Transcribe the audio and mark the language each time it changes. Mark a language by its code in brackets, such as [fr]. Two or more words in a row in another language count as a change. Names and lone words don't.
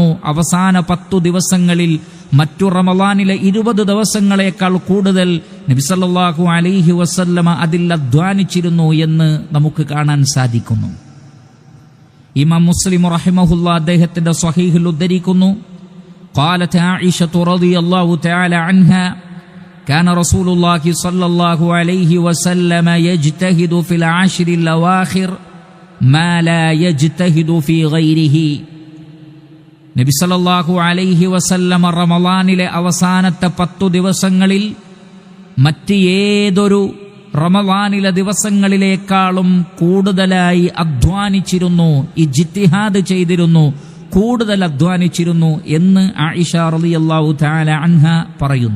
[ml] അവസാന 10 ദിവസങ്ങളിൽ മറ്റു റമളാനിലെ 20 ദിവസങ്ങളെക്കാൾ കൂടുതൽ നബി [ar] صلى الله عليه وسلم [ml] അതിൽ അധ്വാനിച്ചിരുന്നു എന്ന് നമുക്ക് കാണാൻ സാധിക്കുന്നു. ഇമാം മുസ്ലിം റഹിമഹുല്ലാ അദ്ദേഹത്തിന്റെ സ്വഹീഹിൽ ഉദ്ധരിക്കുന്നു, [ar] قالت عائشة رضي الله تعالى عنها كان رسول الله صلى الله عليه وسلم يجتهد في العشر الأواخر ما لا يجتهد في غيره. [ml] നബി [ar] صلى الله عليه وسلم [ml] റമളാനിലെ അവസാനത്തെ 10 ദിവസങ്ങളിൽ മറ്റ് ഏതൊരു റമളാനിലെ ദിവസങ്ങളിലേക്കാളും കൂടുതലായി അധ്വാനിച്ചിരുന്നു, ഇജ്തിഹാദ് ചെയ്തിരുന്നു, കൂടുതൽ അധ്വാനിച്ചിരുന്നു എന്ന് ആയിഷ [ar] رضي الله تعالى عنها [ml] പറയുന്നു.